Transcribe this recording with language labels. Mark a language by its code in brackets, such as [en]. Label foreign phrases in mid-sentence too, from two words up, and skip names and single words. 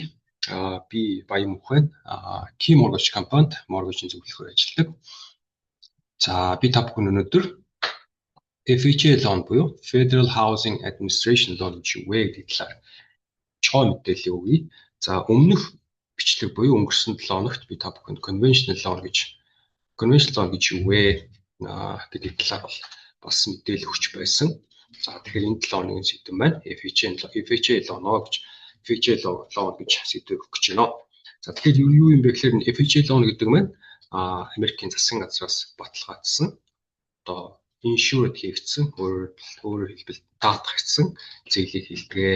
[mn] Би Баян Мөнх. Key Mortgage компанид mortgage-ийн зөвлөхөөр ажилладаг. За би та бүхэн өнөөдөр [en] FHA loan [mn] буюу [en] Federal Housing Administration loan [mn] чи вэ гэдэг талаар чухал мэдээлэл өгье. За өмнөх бичлэг буюу өнгөрсөн 7 хоногт би та бүхэнд [en] conventional loan [mn] гэж юу вэ гэдэг талаар бас мэдээлэл өгч байсан. За тэгэхээр энэ 7 хоногийн сэдэв маань [en] FHA loan [mn] гэж сэдв өгөх гэж байна. За тэгэхээр юу юм бэ гэхээр [en] FHA loan [mn] гэдэг маань Америкийн засгийн газраас баталгаажсан одоо insured хийгдсэн өөрөөр хэлбэл даатгагдсан зээлийг хэлдэг.